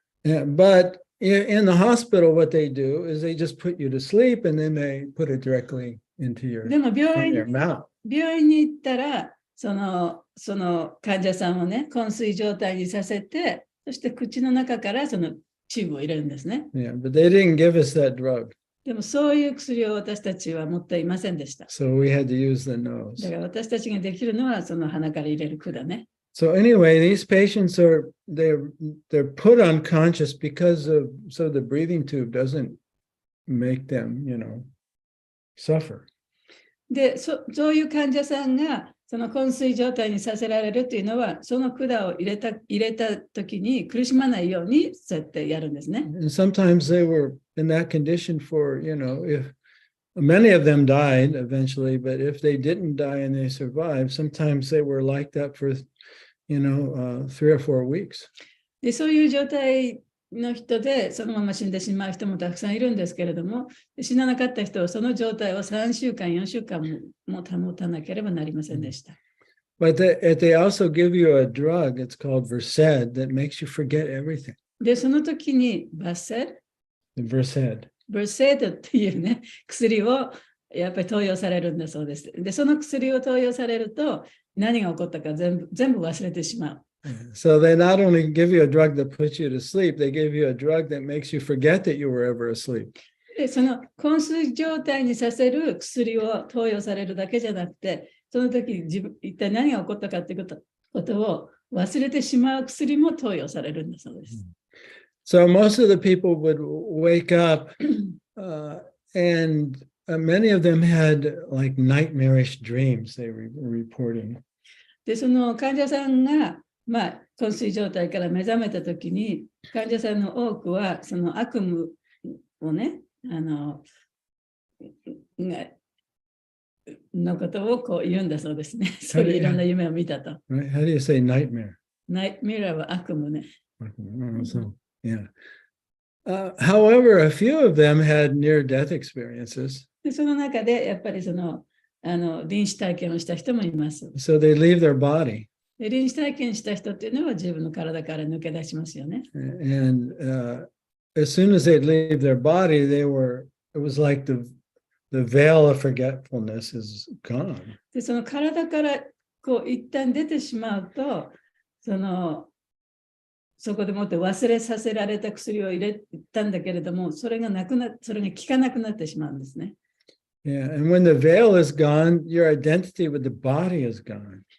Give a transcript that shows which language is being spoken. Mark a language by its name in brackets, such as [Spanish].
[English] Yeah, but in the hospital, what they do is they just put you to sleep and then they put it directly into your [Japanese] でも病 [English] mouth. [Japanese] 院に行ったら、その患者さんをね、昏睡状態にさせて、そして口の中からそのチューブを入れるんですね。 [English] Yeah, but they didn't give us that drug. [Japanese] でもそういう薬を私たちは持っていませんでした。 [English] So we had to use the nose. [Japanese] だから私たちができるのはその鼻から入れる管ね。 [English] So anyway, these patients they're put unconscious because so the breathing tube doesn't make them, suffer. [Japanese] で、そういう患者さんがその昏睡状態にさせられるというのは、その管を入れた時に苦しまないようにそうやってやるんですね。 [English] And sometimes they were in that condition for, if many of them died eventually, but if they didn't die and they survived, sometimes they were like that for, 3 or 4 weeks. [Japanese] で、そういう状態の人でそのまま死んでしまう人もたくさんいるんですけれども、死ななかった人はその状態を3週間、4週間も保たなければなりませんでした。 [English] But they also give you a drug, it's called Versed, that makes you forget everything. [Japanese] で、その時にバセードっていうね、薬をやっぱり投与されるんだそうです。で、その薬を投与されると何が起こったか全部忘れてしまう。 [English] So they not only give you a drug that puts you to sleep, they give you a drug that makes you forget that you were ever asleep. [Japanese] で、その昏睡状態にさせる薬を投与されるだけじゃなくて、その時に一体何が起こったかということを忘れてしまう薬も投与されるんだそうです。 [English] So most of the people would wake up and many of them had like nightmarish dreams they were reporting. [Japanese] で、その患者さんが昏睡状態から目覚めたときに、患者さんの多くは、その悪夢をね、のことをこう言うんだそうですね。そういういろんな夢を見たと。 [English] Right? How do you say nightmare? [Japanese] Nightmare は悪夢ね。 [English] So, yeah. However, a few of them had near-death experiences. [Japanese] で、その中で、やっぱり臨死体験をした人もいます。 [English] So they leave their body. [Japanese] で、臨死体験した人っていうのは自分の体から抜け出しますよね。 [English] And as soon as they'd leave their body, it was like the veil of forgetfulness is gone. [Japanese] で、その体からこう一旦出てしまうと、そこでもって忘れさせられた薬を入れたんだけれども、それが効かなくなってしまうんですね。 [English] Yeah, and when the veil is gone, your identity with the body is gone.